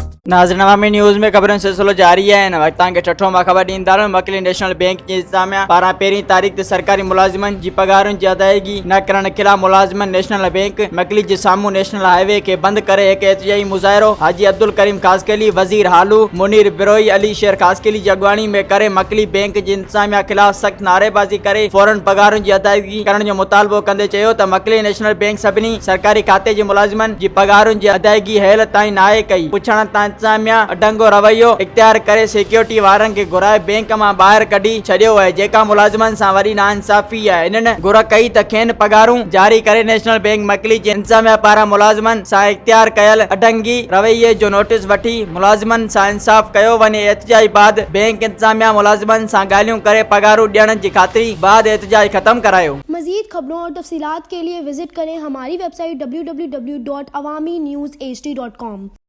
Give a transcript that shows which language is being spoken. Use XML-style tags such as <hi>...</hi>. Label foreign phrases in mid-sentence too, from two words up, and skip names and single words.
<sd>नाज़रीन, अवामी न्यूज़ में खबरों सिलसिलो जारी है। इन वक्त के छठो मां ख़बर ॾींदार मकली नेशनल बैंक जी इंतजामिया पारां पहिरीं तारीख़ ते सरकारी मुलाज़िमनि जी पगारुनि जी अदायगी न करण खिलाफ़ मुलाज़िमनि नेशनल बैंक मकली जे साम्हूं</sd> <en>National Highway</en> <sd>के बंद करे एक एहतिजाजी मुज़ाहिरो हाजी अब्दुल करीम ख़ासकेली, वज़ीर हालू मुनीर बिरोई, अली शेर ख़ासकेली जी अॻवानी में करे मकली बैंक जी इंतजामिया खिलाफ़ सख़्त नारेबाज़ी करे फौरन पगारुनि जी अदायगी करण जो मुतालबो कंदे चयो त मकली नेशनल बैंक सभिनी सरकारी खाते जे मुलाज़िमनि जी पगारुनि जी अदायगी हेल ताईं नाहे कई। पुछण तां इंतजामिया अडंगो रवैयो इख्तियार करे सिक्योरिटी वारनि खे घुराए बैंक मां ॿाहिरि कढी छॾियो आहे, जेका मुलाज़िमनि सां वरी नाइंसाफ़ी आहे। इन्हनि घुर कई त खेनि पगारूं जारी करे नेशनल बैंक मकली जे इंतजामिया पारां मुलाज़िमनि सां इख्तियार कयल अडंगी रवैये जो नोटिस वठी मुलाज़िमनि सां इंसाफ़ कयो वञे। एहतिजाज बाद बैंक इंतजामिया मुलाज़िमनि सां ॻाल्हियूं करे पगारूं ॾियण जी ख़ातिरी बाद एहतिजाज ख़त्म करायो।</sd> <ur>مزید خبروں اور تفصیلات کے لیے وزٹ کریں ہماری ویب سائٹ www.awamiNewsHD.com.</ur>